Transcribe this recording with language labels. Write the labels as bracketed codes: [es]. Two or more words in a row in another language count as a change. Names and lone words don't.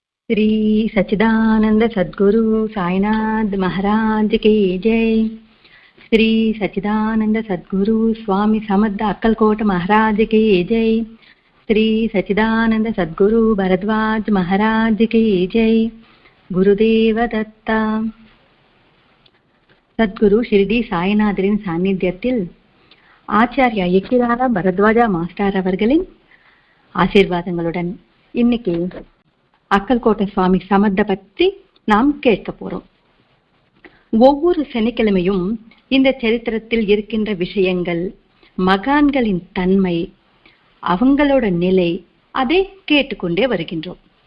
[hi] श्री सच्चिदानंद सद्गुरु साईनाथ महाराज की जय। श्री सच्चिदानंद सद्गुरु स्वामी समर्थ अक्कलकोट महाराज की जय। श्री सच्चिदानंद सद्गुरु भरद्वाज महाराज की जय। गुरुदेव दत्ता। [ta] சத்குரு ஷிர்டி சாய்நாதரின் சாநித்தியத்தில் ஆச்சாரியா எக்கிராரா பரத்வாஜா மாஸ்டர் அவர்களின் ஆசீர்வாதங்களுடன் இன்னைக்கு அக்கல்கோட்டை சுவாமி சமர்த்த பற்றி நாம் கேட்க போறோம். ஒவ்வொரு சனிக்கிழமையும் இந்த சரித்திரத்தில் இருக்கின்ற விஷயங்கள், மகான்களின் தன்மை, அவங்களோட நிலை, அதை கேட்டுக்கொண்டே வருகின்றோம்.